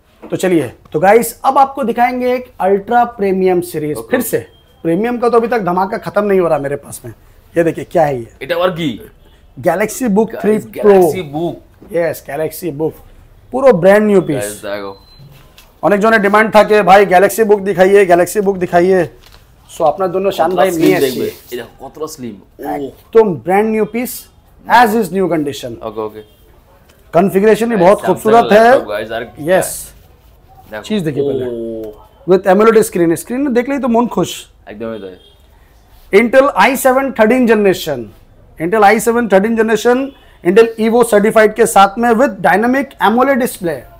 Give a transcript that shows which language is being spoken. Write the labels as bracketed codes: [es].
[hi] तो चलिए, तो गाइस अब आपको दिखाएंगे एक अल्ट्रा प्रीमियम सीरीज। फिर से प्रीमियम का तो अभी तक धमाका खत्म नहीं हो रहा मेरे पास में। ये देखिए क्या है, ये Galaxy book 3 pro. Yes, Galaxy book पूरा ब्रांड न्यू पीस। [bn] অনেক জনের ডিমান্ড থাকে [hi] ভাই গ্যালাক্সি বুক দিখাইয়ে, [bn] গ্যালাক্সি বুক দিখাইয়ে। সো আপনার জন্য শান ভাই নিয়ে এসেছি, এটা কতটা স্লিম, একদম brand [hi] new piece, as is new condition. Okay. Configuration भी बहुत खूबसूरत है। यस, चीज देखिए पहले विद एमोलेड स्क्रीन में देख ली तो मन खुश एकदम ही है। Intel i7 13 generation, Intel Evo certified के साथ में विद डायनामिक एमोलेड डिस्प्ले।